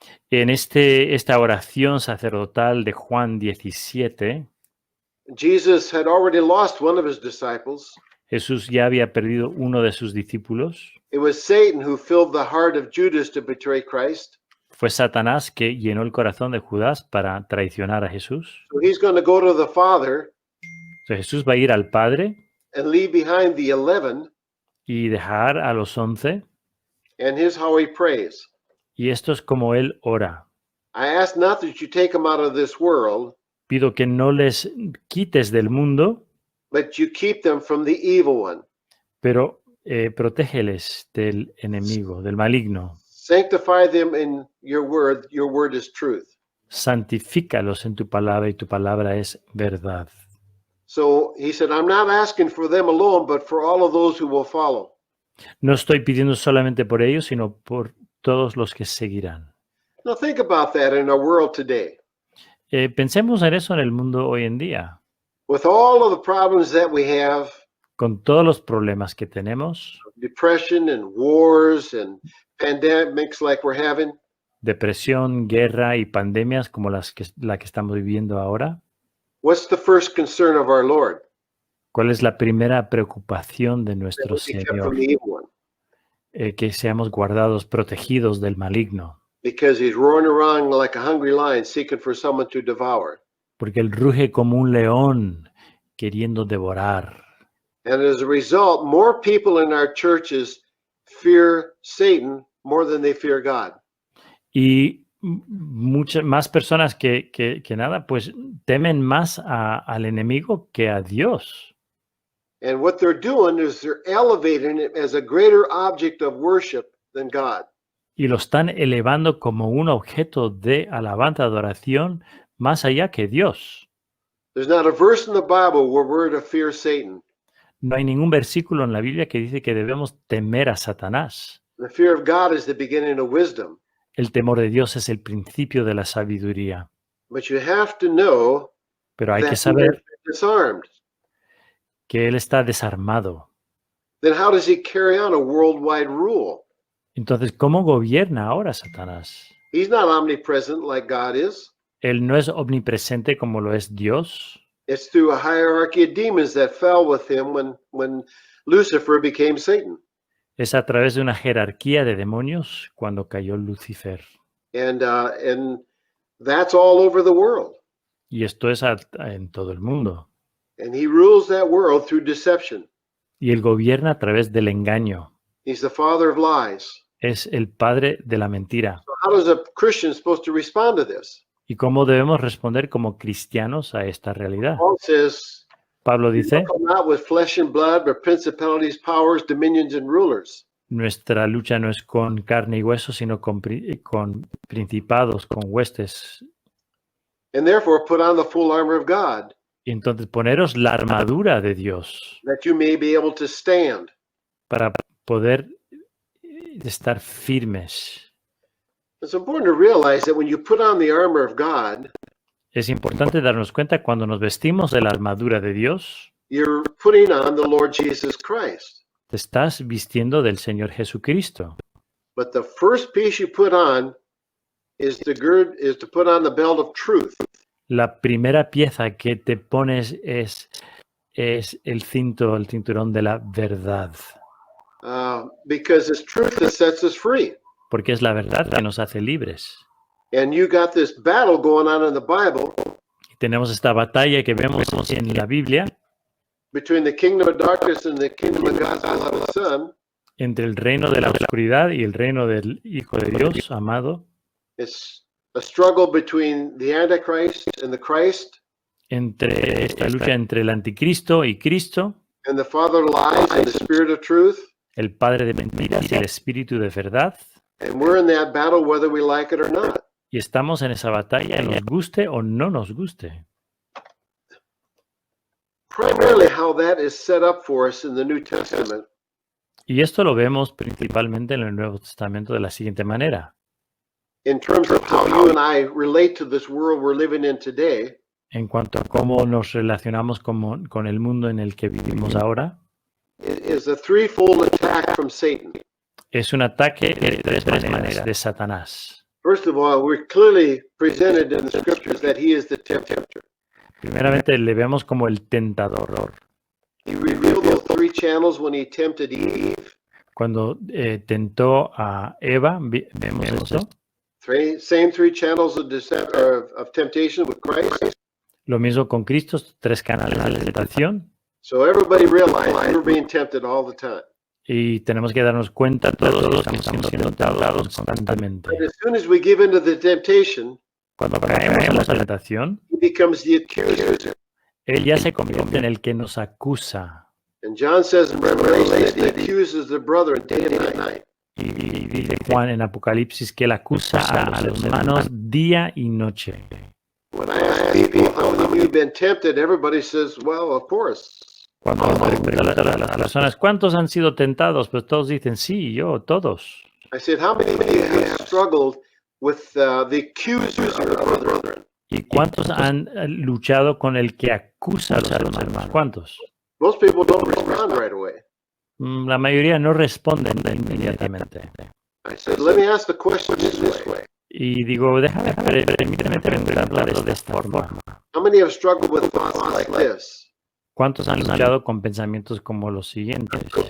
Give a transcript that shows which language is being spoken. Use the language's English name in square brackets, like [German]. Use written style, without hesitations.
[Spanish] En esta oración sacerdotal de Juan 17, [English] Jesus had already lost one of his disciples. [Spanish] Jesús ya había perdido uno de sus discípulos. [English] It was Satan who filled the heart of Judas to betray Christ. [Spanish] Fue Satanás que llenó el corazón de Judas para traicionar a Jesús. [English] So he's going to go to the Father [Spanish] Entonces Jesús va a ir al Padre [English] and leave behind the 11, [Spanish] y dejar a los 11. [English] and here's how he prays. [Spanish] Y esto es como él ora. [English] I ask not that you take them out of this world, [Spanish] Pido que no les quites del mundo, [English] but you keep them from the evil one. [Spanish] pero protégeles del enemigo, del maligno. [English] Sanctify them in your word is truth. [Spanish] Santifícalos en tu palabra y tu palabra es verdad. [English] So he said, I'm not asking for them alone, but for all of those who will follow. [Spanish] No estoy pidiendo solamente por ellos, sino por todos los que seguirán. [English] Now think about that in our world today. [Spanish] Pensemos en eso en el mundo hoy en día. [English] With all of the problems that we have, [Spanish] Con todos los problemas que tenemos, [English] depression and wars and pandemics like we're having, [Spanish] depresión, guerra y pandemias como la que estamos viviendo ahora, [English] what's the first concern of our Lord? [Spanish] ¿cuál es la primera preocupación de [English] That [Spanish] nuestro [English] we be kept [Spanish] Señor? [English] from the evil one. [Spanish] Que seamos guardados, protegidos del maligno, [English] Because he's roaring around like a hungry lion seeking for someone to devour. [Spanish] porque él ruge como un león queriendo devorar. [English] And as a result, more people in our churches fear Satan more than they fear God. [Spanish] Y muchas más personas que nada, pues temen más al enemigo que a Dios. [English] And what they're doing is they're elevating it as a greater object of worship than God. [Spanish] Y lo están elevando como un objeto de alabanza, adoración, más allá que Dios. [English] There's not a verse in the Bible where we're to fear Satan. [Spanish] No hay ningún versículo en la Biblia que dice que debemos temer a Satanás. [English] The fear of God is the beginning of wisdom. [Spanish] El temor de Dios es el principio de la sabiduría. [English] But you have to know [Spanish] Pero hay [English] that [Spanish] que [English] he [Spanish] saber [English] has been disarmed. [Spanish] que Él está desarmado. [English] Then how does he carry on a worldwide rule? [Spanish] Entonces, ¿cómo gobierna ahora Satanás? [English] He's not omnipresent like God is. [Spanish] Él no es omnipresente como lo es Dios. [English] It's through a hierarchy of demons that fell with him when Lucifer became Satan. [Spanish] Es a través de una jerarquía de demonios cuando cayó Lucifer. [English] And that's all over the world. [Spanish] Y esto es en todo el mundo. [English] And he rules that world through deception. [Spanish] Y Él gobierna a través del engaño. [English] He's the father of lies. [Spanish] Es el padre de la mentira. [English] So how is a Christian supposed to respond to this? [Spanish] ¿Y cómo debemos responder como cristianos a esta realidad? [English] Paul says, [Spanish] Pablo [English] "We [Spanish] dice, [English] wrestle not with flesh and blood, but principalities, powers, dominions, and rulers." [Spanish] nuestra lucha no es con carne y hueso, sino con principados, con huestes. [English] And therefore put on the full armor of God, [Spanish] Y entonces poneros la armadura de Dios [English] that you may be able to stand. [Spanish] para poder estar firmes. [English] It's important to realize that when you put on the armor of God, [Spanish] Es importante darnos cuenta cuando nos vestimos de la armadura de Dios, [English] you're putting on the Lord Jesus Christ. [Spanish] te estás vistiendo del Señor Jesucristo. [English] But the first piece you put on is to put on the belt of truth. [Spanish] La primera pieza que te pones es el cinturón de la verdad, [English] Because it's truth that sets us free. [Spanish] porque es la verdad que nos hace libres. [English] And you got this battle going on in the Bible [Spanish] Y tenemos esta batalla que vemos en la Biblia [English] between the kingdom of darkness and the kingdom of God's beloved Son. [Spanish] entre el reino de la oscuridad y el reino del Hijo de Dios amado, [English] It's a struggle between the Antichrist and the Christ, [Spanish] entre esta lucha entre el anticristo y Cristo, [English] and the father of lies and the spirit of truth. [Spanish] el padre de mentiras y el espíritu de verdad. [English] And we're in that battle whether we like it or not. [Spanish] Y estamos en esa batalla, nos guste o no nos guste. [English] Primarily how that is set up for us in the New Testament [Spanish] Y esto lo vemos principalmente en el Nuevo Testamento de la siguiente manera. [English] in terms of how you and I relate to this world we're living in today. [Spanish] En cuanto a cómo nos relacionamos con el mundo en el que vivimos ahora, [English] It is a threefold attack from Satan. [Spanish] es un ataque de tres maneras de Satanás. [English] First of all, we're clearly presented in the scriptures that he is the tempter. [Spanish] Primeramente le vemos como el tentador. [English] He revealed those three channels when he tempted Eve. [Spanish] Cuando tentó a Eva, vemos esto. [English] Same three channels of temptation with Christ. [Spanish] Lo mismo con Cristo, tres canales de tentación. [English] So everybody realized we're being tempted all the time. [Spanish] Y tenemos que darnos cuenta todos que estamos siendo tentados constantemente. [English] But as soon as we give into the temptation, [Spanish] Cuando caemos en la tentación, [English] he becomes the accuser. [Spanish] Él ya se convierte en el que nos acusa. [English] And John says in Revelation that he accuses the brethren day and night. [Spanish] Y dice Juan en Apocalipsis que él acusa a los hermanos día y noche. [English] When I ask people how many of you have been tempted, everybody says, well, of course. [Spanish] Cuando preguntan a las personas, ¿cuántos han sido tentados? Pues todos dicen, sí, yo, todos. [English] I said, how many of you have struggled with the accuser of the brethren? [Spanish] ¿Y cuántos han luchado con el que acusa a los hermanos? ¿Cuántos? [English] Most people don't respond right away. [Spanish] La mayoría no responden inmediatamente. [English] I said, let me ask the question this way. [Spanish] Y digo, permíteme preguntarlo de esta forma. [English] How many have struggled with thoughts like this? [Spanish] ¿Cuántos han luchado con pensamientos como los siguientes?